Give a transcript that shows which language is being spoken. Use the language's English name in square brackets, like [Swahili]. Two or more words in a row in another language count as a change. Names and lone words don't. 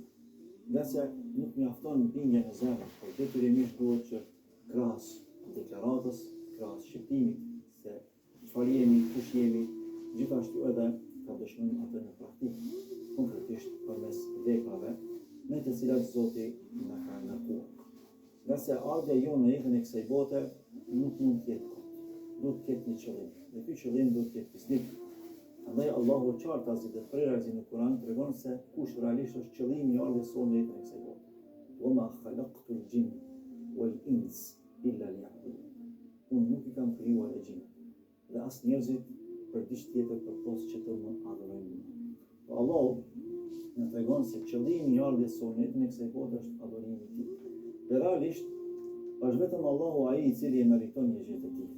[Albanian] Nga se nuk mjafton bindja në zemër, por detyrimisht duhet që krahas deklaratës, krahas shqiptimit se çfarë jemi, kush jemi, gjithashtu edhe ta dëshmojmë atë në praktikë, konkretisht përmes veprave me të cilat Zoti na ka ngarkuar. Nga se ardha jonë në jetën e kësaj bote nuk mund të jetë kot, duhet të ketë një qëllim, dhe ky qëllim duhet të jetë fisnik. Andaj Allahu qartazi dhe prerazi në Kur'an tregon se kush realisht është qëllimi i ardhes sonë në jetën e kësaj bote. [Arabic] وما خلقت الجن والإنس إلا ليعبدون. [Albanian] Unë nuk i kam krijuar e gjinët dhe as njerëzit për diçka tjetër përpos që të më adhurojnë mua. Po Allahu na tregon se qëllimi i ardhes sonë në jetën e kësaj bote është adhurimi i tij. Dhe realisht është vetëm Allahu ai i cili e meriton një gjë të tillë.